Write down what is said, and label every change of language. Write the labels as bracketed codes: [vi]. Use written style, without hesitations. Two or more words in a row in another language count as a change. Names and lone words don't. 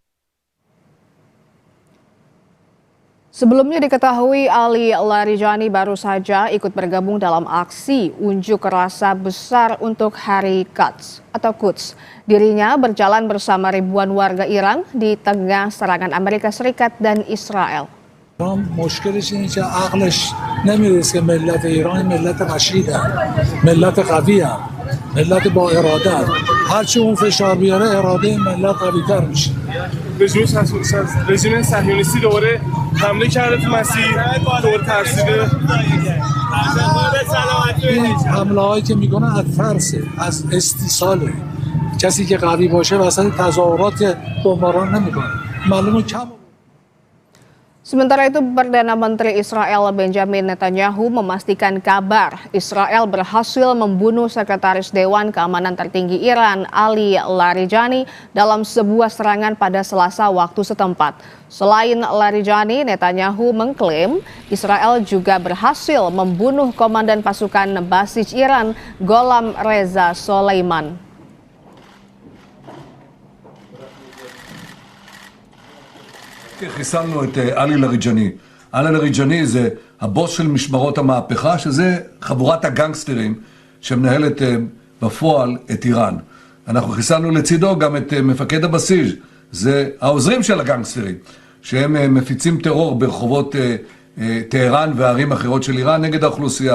[id] Sebelumnya diketahui Ali Larijani baru saja ikut bergabung dalam aksi unjuk rasa besar untuk Hari Quds atau Quds. Dirinya berjalan bersama ribuan warga Iran di tengah serangan Amerika Serikat dan Israel. [fa] مشکلش اینه که عقلش نمیرسه که ملت ایران ملت رشیده ملت قویه ملت با اراده هرچی اون فشار بیاره اراده ملت قوی‌تر میشه رژیم صهیونیستی دوباره حمله کرده تو مسیر دور ترسیده این حمله هایی که میکنه از ترسه از استیصاله کسی که قوی باشه وسط تظاهرات بمباران نمیکنه معلومه کم. [id] Sementara itu, Perdana Menteri Israel Benjamin Netanyahu memastikan kabar Israel berhasil membunuh Sekretaris Dewan Keamanan tertinggi Iran Ali Larijani dalam sebuah serangan pada Selasa waktu setempat. Selain Larijani, Netanyahu mengklaim Israel juga berhasil membunuh komandan pasukan basis Iran Gholam Reza Soleimani. [he] חיסלנו את עלי לריג'ני. עלי לריג'ני זה הבוס של משמרות המהפכה, שזה חבורת הגנגסטרים שמנהלת בפועל את איראן. אנחנו חיסלנו לצידו גם את מפקד הבסיס, זה העוזרים של הגנגסטרים, שהם מפיצים טרור ברחובות טהרן וערים אחרות של איראן נגד האוכלוסייה.